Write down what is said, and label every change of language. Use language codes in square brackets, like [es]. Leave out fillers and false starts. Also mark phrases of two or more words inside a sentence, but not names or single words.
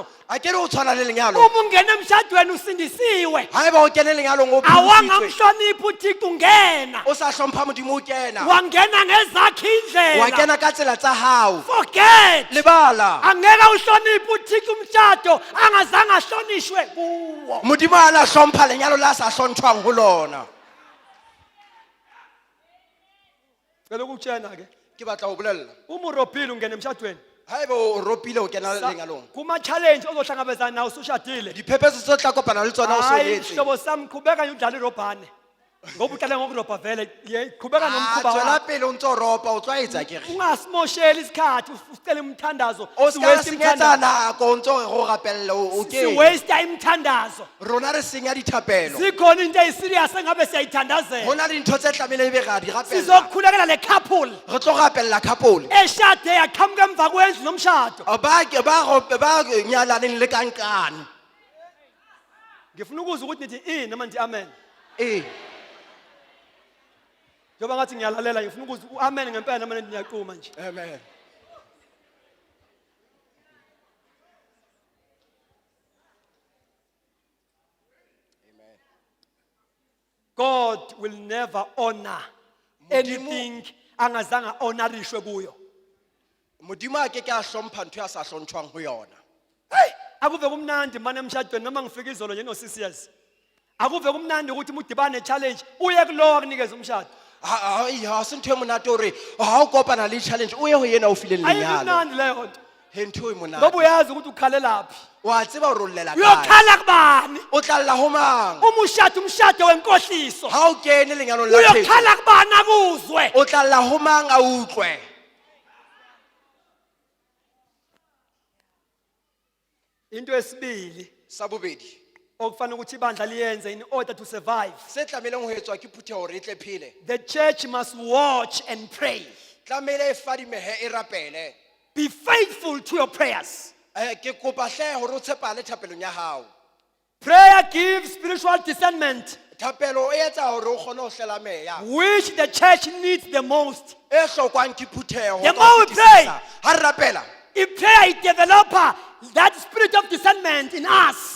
[st] A ke re o tshwana le lenyalo. [zu] Uma ungena emshadweni usindisiwe. [st] Ha eba o kene lenyalong o phudisitswe. Awangamhloniphi uThixo ungena. O sa hlompha modimo o kena. [zu] Wangena ngezakhe Wa indlela. [st] kena ka tsela tsa hao. [en] Forget. [st] Lebala. [zu] Angeke uhloniphe uThixo umshado angazange ahlonishwe kuwo. [st] Modimo ha na hlompha lenyalo la sa hlontshwang ho lona. [zu] Ngeke ukutshena ke. [st] Ke batla ho bolella. [zu] Uma urobhile ungena emshadweni. [st] Ha eba o ropile o kena lenyalong. [zu] Kuma challenge ozohlangabezana nawo usushadile. [st] Diphephetso tse tla kopana le tsona o so [zu] Hayi [st] nyetse. [zu] hlobo sami qhubeka nje udlala irobhane. Ngoba uqale ngokurobha vele qhubeka nomkhuba [st] Tswela [zu] wakho. [st] pele o ntso ropa o tshwaetsa ke re. [zu] Ungasimosheli isikhathi usicela umthandazo. [st] O ska [zu] Siwaste [st] senyetsa [zu] umthandazo. [st] nako o ntso go rapella o ke. [zu] Siwaste imthandazo. [st] Rona re senya dithapelo. [zu] Zikhona into eziserious engabe siyayithandazela. [st] Ho na le ntho tse tlamehile ebe ra di rapella. [zu] Sizokhulekela le couple [st] Re tlo rapella couple. [zu] eshade yaqhamuka emva kwendlu nomshado. [st] Ba nyalaneng le kankane. [zu] Ngifuna ukuzwa ukuthi nithi noma nithi amen. Eh. Njoba ngathi ngiyalalela ngifuna ukuzwa uamen ngempela noma nithi niyaqhuma nje. Amen. [en] God will never honor anything [zu] angazange honorishwe kuyo. [st] Modimo a ke a hlompha ntho ya sa hlontshwang ho yona. [zu] Hey, akuve kumnandi manje emshadweni noma ngifika izolo nje no CCS. Akuve kumnandi ukuthi udibane challenge uye kulowa kunikeza umshado. [st] Ha se ntho e monate hore ha o kopana le challenge o ye ho yena o fileng [zu] Ayi [st] lenyalo. [zu] kumnandi leyo nto. [st] He ntho e monate. [zu] Ngoba uyazi ukuthi ukhalelaphi. [st] Wa tseba hore o llela kae. [zu] Uyokhala kubani? [st] O tla lla ho mang? [zu] Uma umshado wenkohliso. [st] Ha o kene lenyalong la thetso. [zu] Uyokhala kubani akuzwe? [st] O tla lla ho mang a utlwe? [zu] Into esibili [st] Sa bobedi. [zu] okufanele ukuthi ibandla liyenze [en] in order to survive. [st] Se tlameleng ho etswa ke phutheho hore e tle phele. [en] The church must watch and pray. [st] Tlamele e fadimehe e rapele. [en] Be faithful to your prayers. [st] Ke kopa hle hore o tshepale thapelong ya hao. [en] Prayer gives spiritual discernment, [st] Thapelo e etsa hore o kgone ho hlela meya. [en] which the church needs the most. [st] E hlokwang ke phutheho. [en] The more we pray. [st] Ha re rapela. [en] If prayer is developer, that spirit of discernment in us,